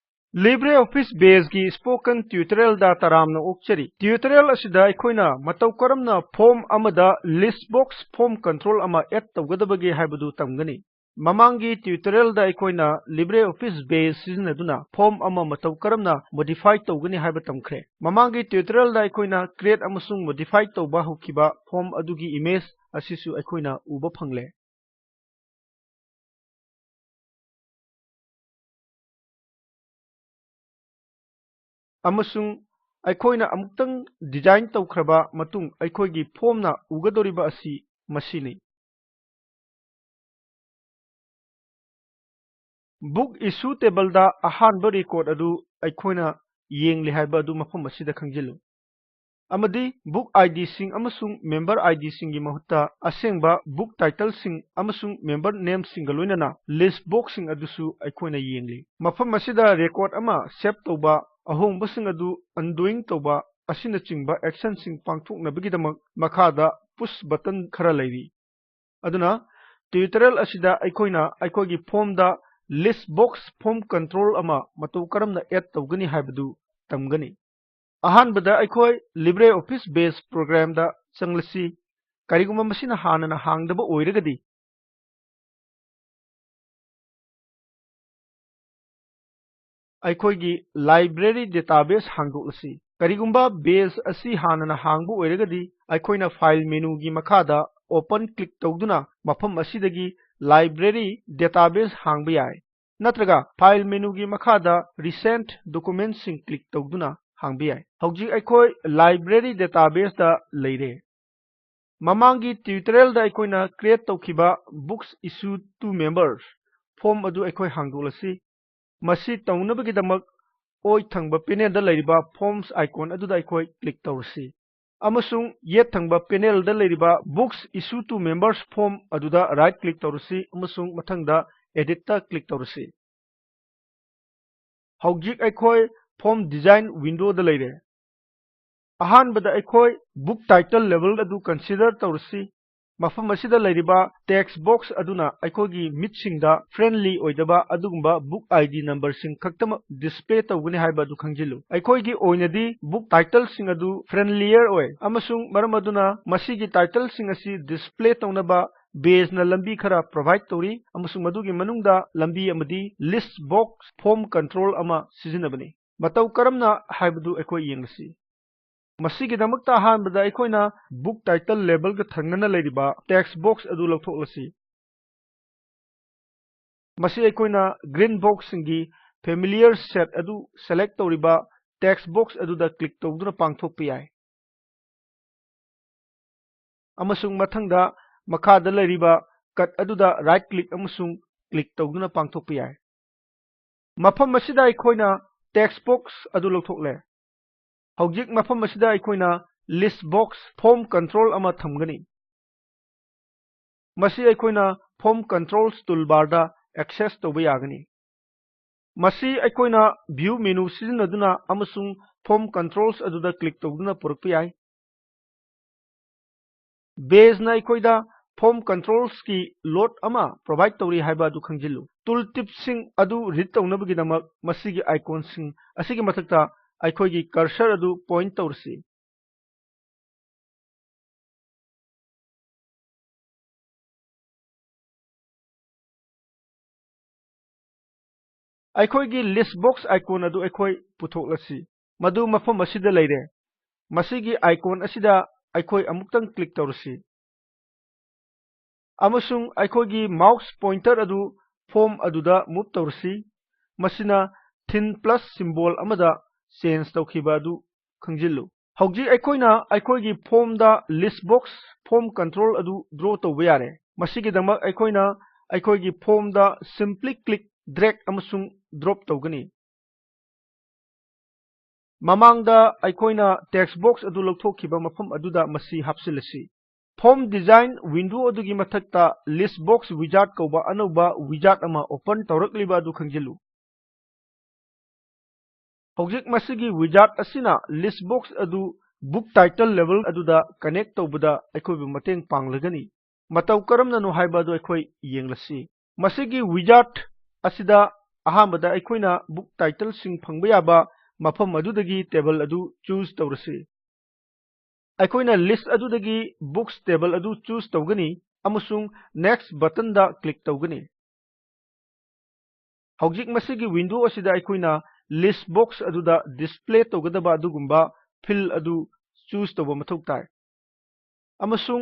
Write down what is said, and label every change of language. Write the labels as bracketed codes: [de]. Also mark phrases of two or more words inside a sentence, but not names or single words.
[mni] LibreOffice Base की [en] spoken tutorial [mni] दा तरामना ओक्चरी ट्यूटोरियल असिदा अखोइना मतौ करमना फॉर्म अमदा लिस्ट [en] box form control [mni] अमा एड तौगदबगे हाइबदु तमगनी ममांगी ट्यूटोरियल दा अखोइना LibreOffice Base सिजनदुना फॉर्म अमा मतौ करमना मॉडिफाई तौगनी हाइब तमखरे ममांगी ट्यूटोरियल दा अखोइना क्रिएट अमसुंग मॉडिफाई तौबा हुकिबा फॉर्म अदुगी इमेज असिसु अखोइना उबा फंगले अमसुंग अखोइना अमुक्तंग डिजाइन तौखरबा मतुंग अखोइगी फॉर्मना उगदोरिबा असि मसिनी [en] book issue table [mni] दा अहानबा रिकॉर्ड अदु अखोइना येंगले हाइबा अदु मफम असिदा खंजिलु अमदी [en] book ID [mni] सिंग अमसुंग [en] member ID [mni] सिंग गी महुत्ता असेंगबा [en] book title [mni] सिंग अमसुंग [en] member name [mni] सिंग लोइनना [en] list box [mni] सिंग अदुसु अखोइना येंगले मफम असिदा रिकॉर्ड अमा सेव तौबा अहोंबसिंग अदु अनडूइंग तौबा असिना चिंगबा एक्शन सिंग पांगथोकनबगिदमक मखादा [en] push button [mni] खरा लैरी अदुना ट्यूटोरियल असिदा अखोइना अखोगी फॉर्म दा [en] list box form control [mni] अमा मतौ करमना एड तौगनी हाइबदु तमगनी अहानबदा अखोई LibreOffice Base प्रोग्राम दा चंगलसी करिगुमा मसिना हानना हांगदबा ओइरगदी अखोगी [en] library database [mni] हांगदोलसी करिगुंबा बेस असि हानना हांगबु ओइरगदी अखोइना [en] file menu [mni] गी मखादा [en] open click [mni] तौदुना मफम असिदगी [en] library database [mni] हांगबा याय नत्रगा [en] file menu [mni] गी मखादा [en] recent document [mni] सिंग क्लिक तौदुना हांगबा याय हौजी अखोई लाइब्रेरी डेटाबेस दा लेरे ममांगी ट्यूटोरियल दा अखोइना क्रिएट तौखिबा बुक्स इशूड टू मेंबर्स फॉर्म अदु अखोई हांगदोलसी मसी तौनबगिदमक ओइ थंगबा पैनल दा लेरिबा [en] forms icon [mni] अदुदा अखोई क्लिक तौरसी अमसुंग ये थंगबा पैनल दा लेरिबा बुक्स इशू टू मेंबर्स फॉर्म अदुदा [en] right click [mni] तौरसी अमसुंग मथंगदा एडिट ता क्लिक तौरसी हौजिक अखोई [en] form design window [mni] दा लेरे अहानबदा अखोई [en] book title label [mni] अदु कंसीडर तौरसी मफम असिदा लेरिबा [en] text box [mni] अदुना अखोगी मिटसिंगदा फ्रेंडली ओइदबा अदुगुंबा [en] book ID number [mni] सिंग खक्तम डिस्प्ले तौगनी हाइबा अदु खंजिलु अखोगी ओइनदी [en] book title [mni] सिंग अदु फ्रेंडलियर ओइ अमसुंग मरम अदुना मसीगी टाइटल सिंग असि डिस्प्ले तौनबा बेज ना लंबी खरा प्रोवाइड तौरी अमसुंग मदुगी मनुंगदा लंबी अमदी [en] list box form control [mni] अमा सिजिनबनी मतौ करमना हाइबदु अखोई येंगसी मसीगिदमकता अहानबदा अखोइना [en] book title label [mni] ग थंगना लेरिबा [en] text box [mni] अदु लौथोकलसी मसी अखोइना [en] green box [mni] सिंगी [en] familiar set [mni] अदु सेलेक्ट तौरिबा [en] text box [mni] अदुदा क्लिक तौदुना पांगथोकपा याय अमसुंग मथंगदा मखादा लेरिबा कट अदुदा [en] right click [mni] अमसुंग क्लिक तौदुना पांगथोकपा याय मफम मसिदा अखोइना [en] text box [mni] अदु लौथोकले हौजिक मफम असिदा अखोइना [en] list box form control [mni] अमा थमगनी मसी अखोइना [en] form controls toolbar [mni] दा एक्सेस तौबा यागनी मसी अखोइना [en] view menu [mni] सिजनदुना अमसुंग [en] form controls [mni] अदुदा क्लिक तौदुना पुरकपा याय बेस ना अखोइदा [en] form controls [mni] की लोड अमा प्रोवाइड तौरी हाइबा अदु खंजिलु टूल टिप्सिंग अदु रीड तौनबगिदमक मसीगी आइकॉन सिंग असिगी मथक्ता अखोगी कर्सर अदु पॉइंट तौरसी अखोगी [en] list box icon [mni] अदु अखोई पुथोकलसी मदु मफम असिदा लेरे मसीगी आइकॉन असिदा अखोई अमुक्तंग क्लिक तौरसी अमसुंग अखोगी [en] mouse pointer [mni] अदु फॉर्म अदुदा मूव तौरसी मसिना [en] thin plus symbol [mni] अमदा चेंज तौखिबा अदु खंजिलु हौजी अखोइना अखोगी फॉर्म दा [en] list box form control [mni] अदु ड्रॉ तौबा यारे मसीगिदमक अखोइना अखोगी फॉर्म दा [en] simply click drag [mni] अमसुंग ड्रॉप तौगनी ममांगदा अखोइना [en] text box [mni] अदु लौथोखिबा मफम अदुदा मसी हापसिलसी [en] form design window [mni] अदुगी मथक्ता [en] list box wizard [mni] कौबा अनौबा विजार्ड अमा ओपन तौरकलिबा अदु खंजिलु हौजिक मसीगी विजार्ड असिना [en] list box [mni] अदु [en] book title label [mni] अदुदा कनेक्ट तौबदा अखोइबु मतेंग पांगलगनी मतौ करमननु हाइबा अदु अखोइ येंगलसी मसीगी विजार्ड असिदा ꯑꯍꯥꯟꯕꯗ ꯑꯩꯈꯣꯏꯅ [en] book titles [mni] ꯐꯪꯕ ꯌꯥꯕ ꯃꯐꯝ ꯑꯗꯨꯗꯒꯤ ꯇꯦꯕꯜ ꯑꯗꯨ ꯆꯨꯁ ꯇꯧꯔꯁꯤ꯫ ꯑꯩꯈꯣꯏꯅ ꯂꯤꯁ ꯑꯗꯨꯗꯒꯤ [en] books table [mni] ꯑꯗꯨ ꯆꯨꯁ ꯇꯧꯒꯅꯤ ꯑꯃꯁꯨꯡ [en] next button [mni] ꯀ꯭ꯂꯤꯛ ꯇꯧꯒꯅꯤ꯫ ꯍꯧꯖꯤꯛ ꯃꯁꯤꯒꯤ ꯋꯤꯟꯗꯣ ꯑꯁꯤꯗ ꯑꯩꯈꯣꯏꯅ [en] list box [mni] ꯑꯗꯨꯗ ꯗꯤꯁꯄ꯭ꯂꯦ ꯇꯧꯒꯗꯕ ꯑꯗꯨꯒꯨꯝꯕ ꯐꯤꯜ ꯑꯗꯨ ꯆꯨꯁ ꯇꯧꯕ ꯃꯊꯧ ꯇꯥꯏ ꯑꯃꯁꯨꯡ